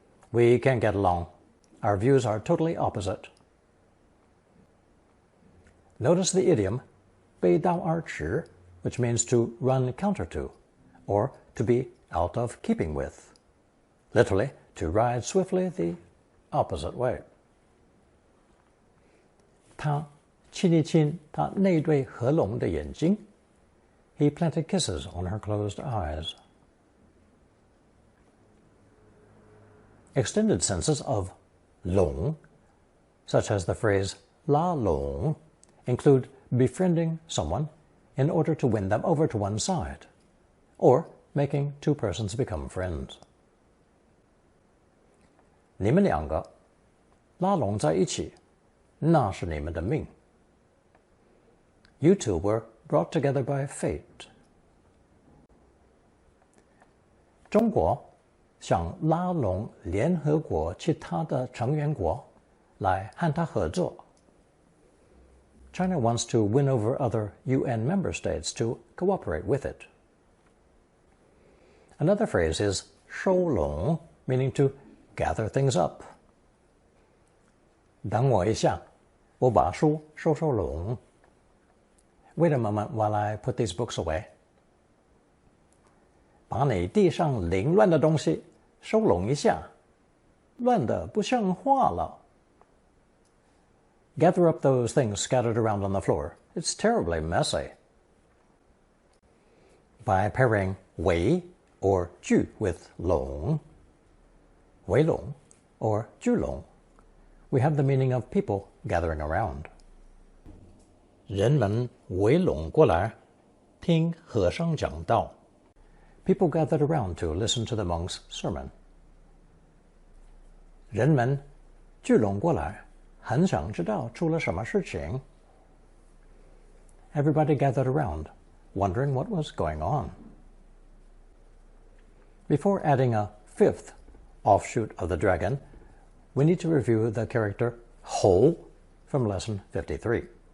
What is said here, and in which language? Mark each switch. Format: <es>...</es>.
<en>We can't get along. Our views are totally opposite. Notice the idiom 背道而驰, which means to run counter to, or to be out of keeping with. Literally, to ride swiftly the opposite way.</en> <zh>他亲一亲她那对合拢的眼睛.</zh> <en>He planted kisses on her closed eyes. Extended senses of 拢, such as the phrase 拉拢, include befriending someone in order to win them over to one's side, or making two persons become friends.</en> <zh>你们两个拉拢在一起，那是你们的命.</zh> <en>You two were brought together by fate.</en> <zh>中国想拉拢联合国其他的成员国来和它合作.</zh> <en>China wants to win over other UN member states to cooperate with it. Another phrase is 收拢, meaning to gather things up.</en> <zh>等我一下，我把书收收拢.</zh> <en>Wait a moment while I put these books away.</en> <zh>把你地上凌乱的东西收拢一下，乱得不像话了.</zh> <en>Gather up those things scattered around on the floor. It's terribly messy. By pairing 围 or 聚 with 拢, 围拢 or 聚拢, we have the meaning of people gathering around.</en> <zh>人们围拢过来，听和尚讲道.</zh> <en>People gathered around to listen to the monk's sermon.</en> <zh>人们聚拢过来，很想知道出了什么事情.</zh> <en>Everybody gathered around, wondering what was going on. Before adding a fifth offshoot of the dragon, we need to review the character 猴 from lesson 53.</en>